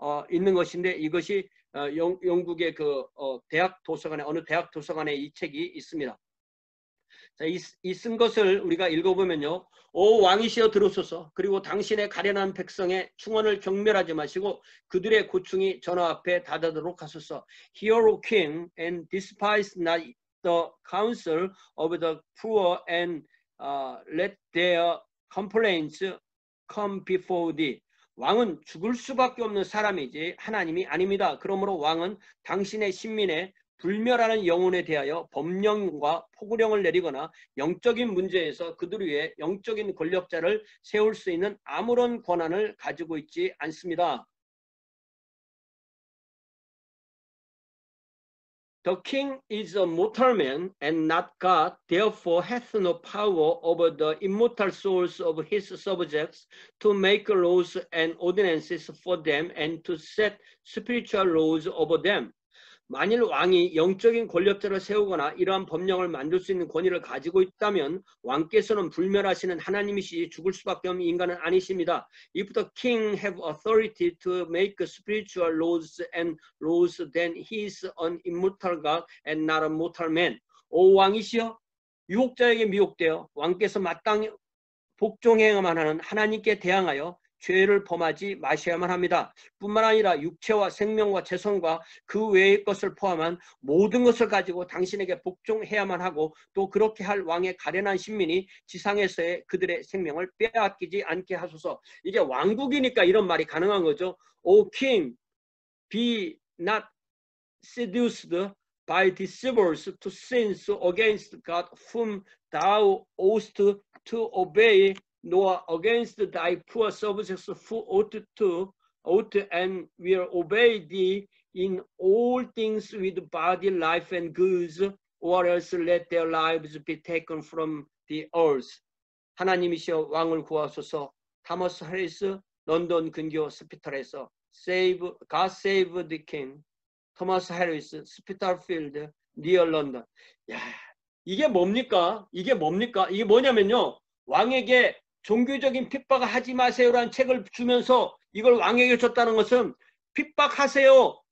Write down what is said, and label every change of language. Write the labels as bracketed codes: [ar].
[ko] 있는 것인데 이것이 영국의 그 대학 도서관에 어느 대학 도서관에 이 책이 있습니다. 자, 이 쓴 것을 우리가 읽어보면요. 오 왕이시여 들으소서. 그리고 당신의 가련한 백성의 충언을 경멸하지 마시고 그들의 고충이 전화 앞에 닫아도록 하소서. [en] Hear, O King, and despise not the counsel of the poor, and let their complaints come before thee. [ko] 왕은 죽을 수밖에 없는 사람이지 하나님이 아닙니다. 그러므로 왕은 당신의 신민의 불멸하는 영혼에 대하여 법령과 포구령을 내리거나 영적인 문제에서 그들 위에 영적인 권력자를 세울 수 있는 아무런 권한을 가지고 있지 않습니다. [en] The king is a mortal man and not God, therefore hath no power over the immortal souls of his subjects to make laws and ordinances for them and to set spiritual laws over them. [ko] 만일 왕이 영적인 권력자를 세우거나 이러한 법령을 만들 수 있는 권위를 가지고 있다면 왕께서는 불멸하시는 하나님이시 죽을 수밖에 없는 인간은 아니십니다. [en] If the king have authority to make spiritual laws and laws, then he is an immortal God and not a mortal man. [ko] 오 왕이시여 유혹자에게 미혹되어 왕께서 마땅히 복종해야만 하는 하나님께 대항하여 죄를 범하지 마셔야만 합니다. 뿐만 아니라 육체와 생명과 재성과 그 외의 것을 포함한 모든 것을 가지고 당신에게 복종해야만 하고 또 그렇게 할 왕의 가련한 신민이 지상에서의 그들의 생명을 빼앗기지 않게 하소서. 이게 왕국이니까 이런 말이 가능한 거죠. [en] O king, be not seduced by deceivers to sins against God whom thou oughtest to obey, nor against thy poor subjects who ought and will obey thee in all things with body, life, and goods, or else let their lives be taken from the earth. [ko] 하나님이시여 왕을 구하소서. 타머스 해리스, 런던 근교 스피털에서 [en] God save the king. [ko] 토마스 해리스, 스피털필드, 니어 런던. 야, 이게 뭡니까? 이게 뭐냐면요. 왕에게 종교적인 핍박을 하지 마세요라는 책을 주면서 이걸 왕에게 줬다는 것은 핍박하세요.